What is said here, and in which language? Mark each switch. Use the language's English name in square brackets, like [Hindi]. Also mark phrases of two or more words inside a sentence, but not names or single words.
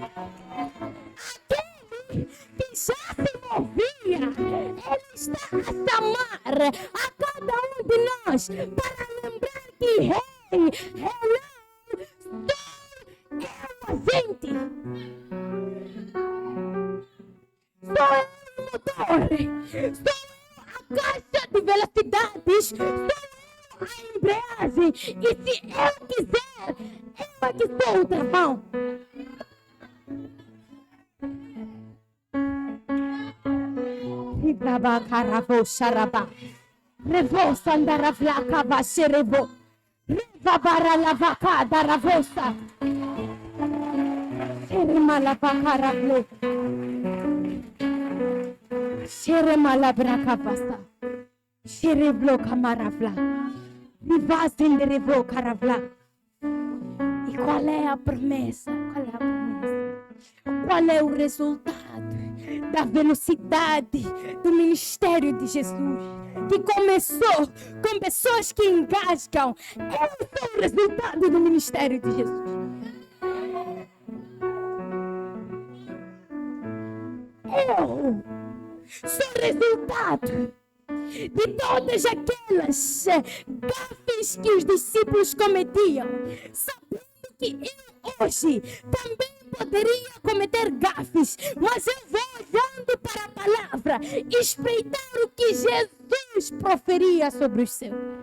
[Portuguese] Aquele que já se moveu está a chamar a cada um de nós para lembrar que Rei, hello, sou eu a gente. Sou eu o motor. Sou eu a caixa de velocidades. Sou eu a embreagem. E se eu quiser, eu é que sou o travão. Ribraba caravo xarabá. Revo sandaravlaca vaxerevo. Revabara lavaca daravosa. Xeremalavacaravle. Xeremalabracavasa. Xerevlo camaravla. Rivazenderevo caravla. E qual é a promessa? Qual é a promessa? Qual é o resultado da velocidade do ministério de Jesus? Que começou com pessoas que engasgam. Eu sou o resultado do ministério de Jesus. Eu sou o resultado de todas aquelas gafes que os discípulos cometiam, sabendo que eu hoje também poderia cometer gafes, mas eu vou olhando para a palavra, espreitar o que Jesus proferia sobre os seus.